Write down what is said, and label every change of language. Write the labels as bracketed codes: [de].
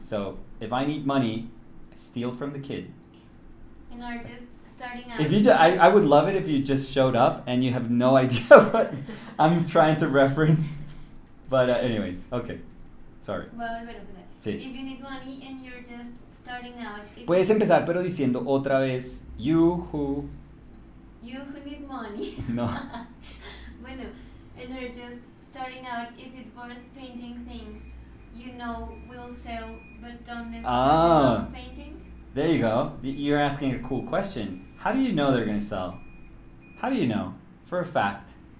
[en] So if I need money, I steal from the kid. and are just starting out. If you, I would love it if you just showed up and you have no idea what I'm trying to reference. But anyways, okay. Sorry. [es] Voy a volver a empezar. Sí. [en] If you need money and you're just starting out, [es] Puedes empezar, pero diciendo otra vez, [en] you who. you who need money. [es] No. [en] Bueno, and are just starting out, is it worth painting things will sell but don't necessarily love painting? There you go. You're asking a cool question. How do you know they're going to sell? How do you know? For a fact.